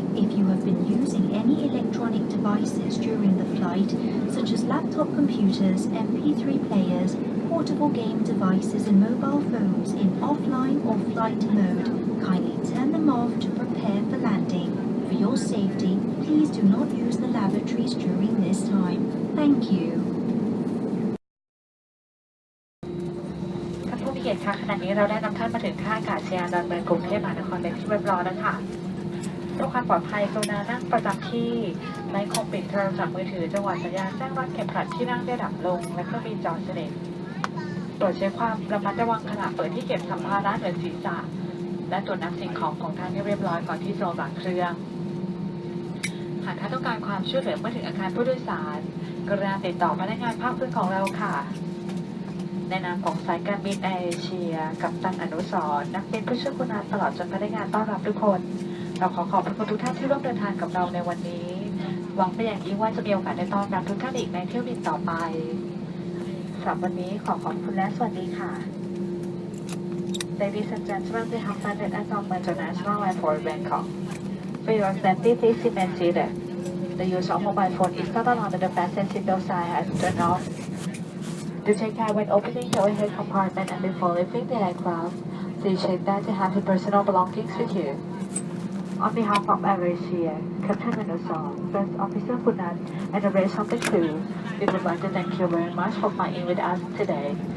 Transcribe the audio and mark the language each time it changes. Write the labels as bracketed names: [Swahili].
[English] If you have been using any electronic devices during the flight, such as laptop computers, MP3 players, portable game devices and mobile phones in offline or flight mode, kindly turn them off to prepare for landing. For your safety, please do not use the lavatories during this time. Thank you. [Thai] ท่านผู้มีเกียรติคะขณะนี้เราได้นำท่านมาถึงท่าอากาศยานดอนเมืองกรุงเทพมหานครเป็นที่เรียบร้อยแล้วค่ะเพื่อความปลอดภัยกรุณานั่งประจำที่ไม่คงปิดโทรศัพท์มือถือจังหวะสัญญาณแจ้งรัดเข็มขัดที่นั่งได้ดับลงและเครื่องบินจอดสนิทโปรดใช้ความระมัดระวังขณะเปิดที่เก็บสัมภาระเหนือศีรษะและตรวจนับสิ่งของท่านให้เรียบร้อยก่อนที่จะลงจากเครื่อง หากท่านต้องการความช่วยเหลือเมื่อถึงอาคารผู้โดยสารกรุณาติดต่อพนักงานภาคพื้นของเราค่ะในนามของสายการบินแอร์เอเชียกัปตันอนุสรณ์นักบินผู้ช่วยคุณาตลอดจนพนักงานต้อนรับทุกคนเราขอบคุณทุกท่านที่ร่วมเดินทางกับเราในวันนี้หวังเป็นอย่างยิ่งว่าจะมีโอกาสได้ต้อนรับทุกท่านอีกในเที่ยวบินต่อไปสำหรับวันนี้ขอบคุณและสวัสดีค่ะ [English] Ladies and gentlemen, we have landed at Dongmen International Airport, Bangkok. For your safety, please remain seated. The use of mobile phone is not allowed on the fasten seatbelt sign has turned off. Do take care when opening the overhead compartment and before leaving the aircraft. Please check that you have your personal belongings with you. On behalf of AirAsia, Captain Manusor, First Officer Punat, and the rest of the crew, we would like to thank you very much for flying with us today.